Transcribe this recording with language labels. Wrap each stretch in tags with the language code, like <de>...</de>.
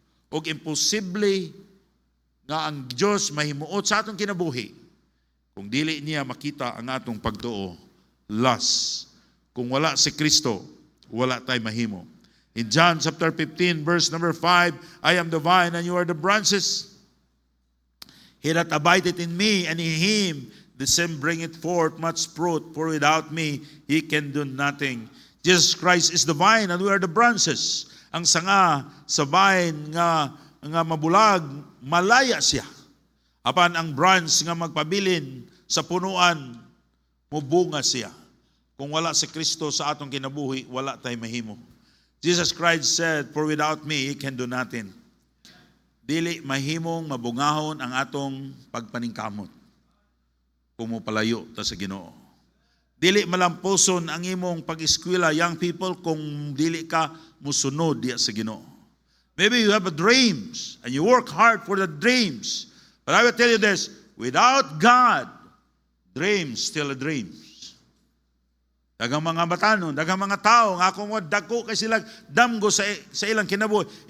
<ceb>Og imposible nga ang Dios mahimuot sa atong kinabuhi kung dili niya makita ang atong pagtuo. Last, kung wala si Kristo, wala tay mahimo.</ceb> <en>In John chapter 15 verse number 5, I am the vine and you are the branches. He that abideth in me and in him, the same bringeth forth much fruit, for without me he can do nothing. Jesus Christ is the vine and we are the branches.</en> <ceb>Ang sanga sa vine nga mabulag, malaya siya. Apan ang branch nga magpabilin sa punuan, mubunga siya. Kung wala si Kristo sa atong kinabuhi, wala tay mahimo.</ceb> <en>Jesus Christ said, for without me he can do nothing.</en> <ceb>Dili mahimong mabungahon ang atong pagpaningkamot kung mo palayo ta sa Ginoo. Dili malampuson ang imong pag-eskwela,</ceb> <en>young people,</en> <ceb>kung dili ka musunod diya sa Ginoo.</ceb> <en>Maybe you have dreams and you work hard for the dreams. But I will tell you this, without God, dreams still a dreams.</en> <ceb>Daghang mga batanon, daghang mga tao, nga kung dako kay sila damgo sa ilang kinabuhi.</ceb>